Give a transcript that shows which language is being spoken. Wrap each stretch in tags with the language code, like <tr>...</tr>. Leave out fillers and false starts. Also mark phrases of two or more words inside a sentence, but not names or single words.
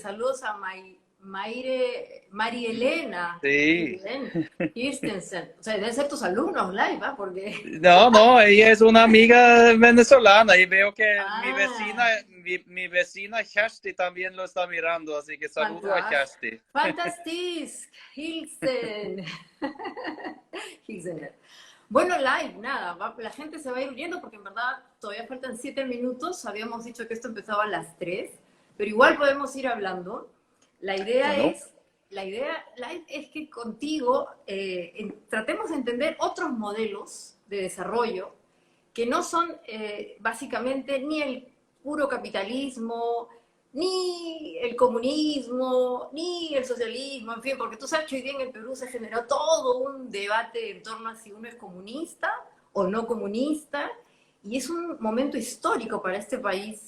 <es>Saludos a Mari Elena Sí. Kirstensen. O sea, deben ser tus alumnos live, ¿ah? Porque. No, no, ella es una amiga venezolana y veo que Ah, mi vecina Shasti también lo está mirando, así que saludo a fantástico. Shasti.</es> <no>Fantastisk, Hilsen. Hilsen.</no> <es>Bueno, live, nada, la gente se va a ir uniendo porque en verdad todavía faltan 7 minutos. Habíamos dicho que esto empezaba a las 3, pero igual podemos ir hablando. La idea Bueno, es, la idea live es que contigo tratemos de entender otros modelos de desarrollo que no son básicamente ni el puro capitalismo, ni el comunismo, ni el socialismo, en fin, porque tú sabes que hoy día en el Perú se generó todo un debate en torno a si uno es comunista o no comunista, y es un momento histórico para este país.</es>